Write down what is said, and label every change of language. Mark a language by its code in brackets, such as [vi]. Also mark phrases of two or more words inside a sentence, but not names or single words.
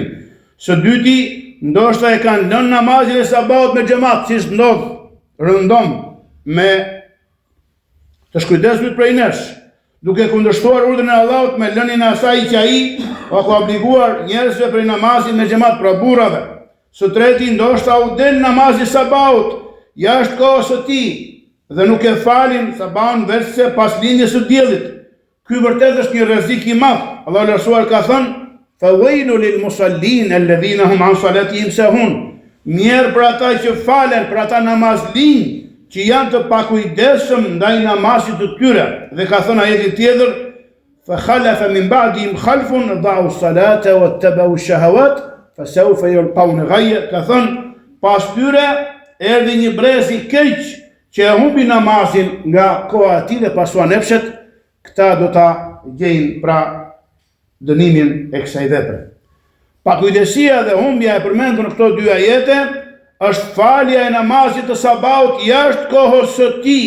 [sq] Së dyti, ndoshta e kanë lënë namazin e sabahut me xhamat, siç ndodh rëndom me të shkujdesur prej nesh, duke kundërshtuar urdhrin e Allahut me lënien e asaj që ai ka obliguar njerëzve prej namazit me xhamat, pra burrave. Së treti, ndoshta u del namazi sabahut jashtë kohës së tij dhe nuk e falin sabahun vetëse pas lindjes së diellit. Ky vërtet është një rrezik i madh. Allahu lartësuar ka thënë: [ar] "فويل للمصلين الذين هم عن صلاتهم ساهون." [sq] Mirë për ata që falen, për ata namazlinj që janë të pakujdesshëm ndaj namazit të tyre. Dhe ka thënë ajeti tjetër: [ar] "فخلف من بعدهم خلف أضاعوا الصلاة واتبعوا الشهوات فسوف يلقون غيا." [sq] Ka thënë, pas tyre erdhi një brez i keq që e humbi namazin nga koha e tij dhe pasuan epshet, këta do ta gjejnë pra dënimin e kësaj vepre. Pakujdesia dhe humbja e përmendur në këto dy ajete është falja e namazit të sabahut jashtë kohës së tij.